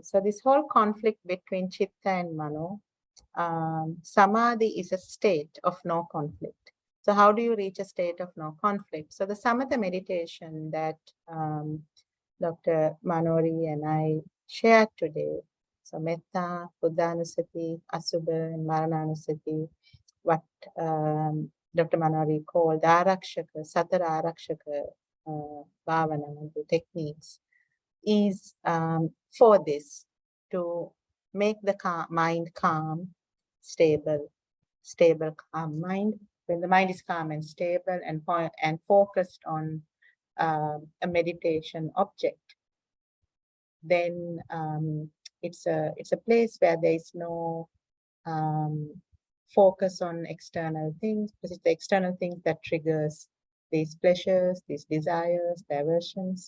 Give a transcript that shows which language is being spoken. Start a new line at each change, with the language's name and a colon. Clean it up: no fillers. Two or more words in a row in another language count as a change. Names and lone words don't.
English: So this whole conflict between chitta and mano, samadhi is a state of no conflict. So how do you reach a state of no conflict? So the samatha meditation that Dr. Manori and I shared today, so
Pali: metta, buddhanusati, asubha,
English: and marananusati, what Dr.
Sinhala: Manori called arakshaka, satara arakshaka bhavana,
English: the techniques, is for this, to make the mind calm, stable, calm mind. When the mind is calm and stable and focused on a meditation object, then it's a place where there is no focus on external things, because it's the external things that triggers these pleasures, these desires, the aversions.